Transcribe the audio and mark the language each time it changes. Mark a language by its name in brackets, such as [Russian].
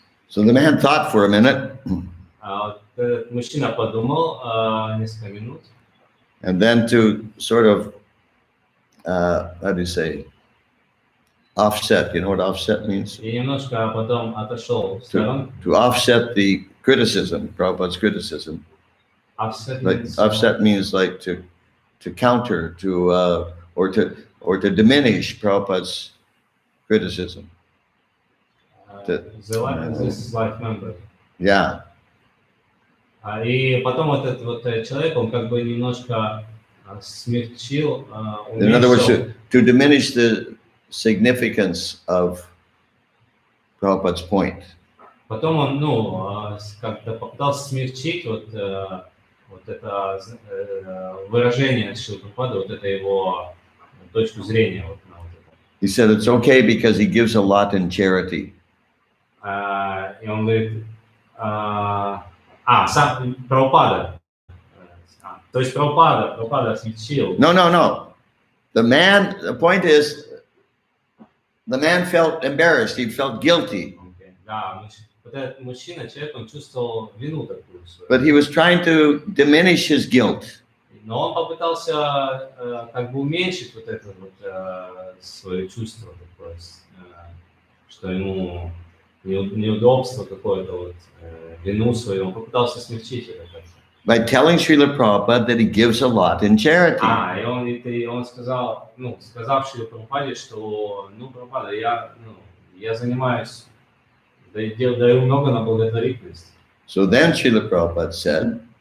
[English] So the man thought for a minute, [Russian] Вот этот мужчина подумал несколько минут. [English] and then to sort of, how do you say, offset, you know what offset means? [Russian] И немножко потом отошел в сторону. [English] To offset the criticism, Prabhupada's criticism. Offset means like to counter, or to diminish Prabhupada's criticism. This is like member. Yeah. [Russian] И потом вот этот вот человек, он как бы немножко смягчил, [English] In other words, [Russian] уменьшил. [English] to diminish the significance of Prabhupada's point. [Russian] Потом он, как-то попытался смягчить вот это выражение Шрилы Прабхупады, вот это его точку зрения. Вот, на вот это. [English] He said it's okay because he gives a lot in charity. [Russian] И он говорит, сам Прабхупада. То есть Прабхупада смягчил. [English] No. The point is, the man felt embarrassed. He felt guilty. Okay. [Russian] Да, вот этот мужчина, человек, он чувствовал вину такую свою. [English] But he was trying to diminish his guilt. [Russian] Но он попытался как бы уменьшить вот это вот свое чувство такое, что ему неудобство какое-то, вот, вину свою, он попытался смягчить это. [English] By telling Srila Prabhupada that he gives a lot in charity. [Russian] И он сказал, сказав Шриле Прабхупаде, что, Прабхупада, я занимаюсь, даю много на благотворительность. [English] So then Srila Prabhupada said,